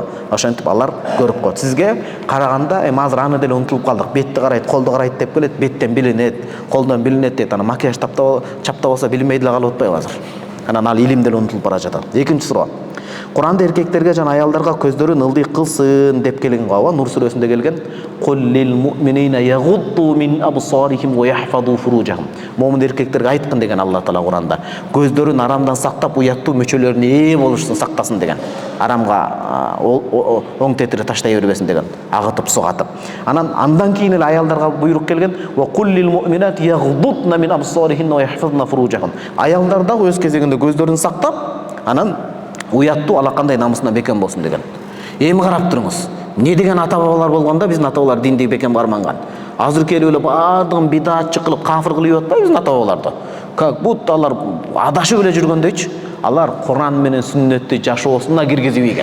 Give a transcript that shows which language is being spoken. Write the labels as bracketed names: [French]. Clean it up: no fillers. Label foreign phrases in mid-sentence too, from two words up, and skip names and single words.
[Kyrgyz] Ошентип алар көрүп коет. Сизге караганда эми азыр аны деле унутуп калдык. Бетти карайт, колду карайт деп келет, беттен билинет, колдон билинет дейт. Ана макияж чаптап алса билинбей деле калып атпайбы азыр? Анан ал илим деле унутулуп бара жатат. Экинчи суроо. Куранда эркектерге жана аялдарга көздөрүн ылдый кылсын деп келген го. Нур сүрөсүндө келген. [Arabic] قل للمؤمنين يغضوا من أبصارهم ويحفظوا فروجهم. [Kyrgyz] Му'мин эркектерге айткын деген Алла Таала Куранда. Көздөрүн арамдан сактап, уяттуу мүчөлөрүнө ээ болушун сактасын деген. Арамга оң тетире таштай бербесин деген. Агытып, сугатып. Андан кийин эле аялдарга буйрук келген. [Arabic] وقل للمؤمنات يغضضن من أبصارهن ويحفظن فروجهن. [Kyrgyz] Аялдар да өз кезегинде көздөрүн сактап, анан уяттуу алакандай намысына бекем болсун деген. Эми карап туруңуз. Не деген ата-бабалар болгондо биздин ата-бабалар динди бекем барманган. Азыр келип эле бардыгын бидаатчы кылып, кафир кылып атпайбы биздин ата-бабаларды? [Russian] Как будто [Kyrgyz] алар адашып эле жүргөндөйчү. Алар Куран менен сүннөттү жашоосуна киргизип ийген.